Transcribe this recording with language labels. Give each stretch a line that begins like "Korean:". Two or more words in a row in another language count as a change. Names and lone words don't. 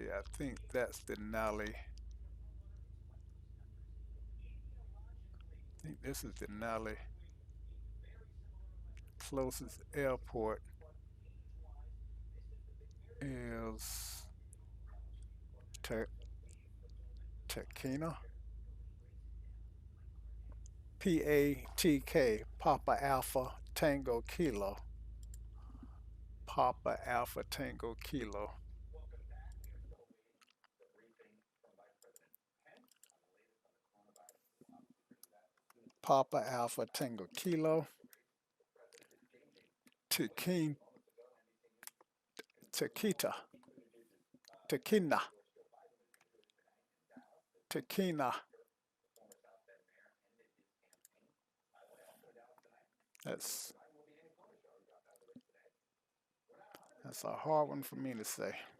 English: I think that's Denali. I think this is Denali. Closest airport is Te- Tequila. PATK. Papa Alpha Tango Kilo. Papa Alpha Tango Kilo. Papa Alpha Tango Kilo. Tequila. Tequila. Tequila. Tequila. That's that's a hard one for me to say.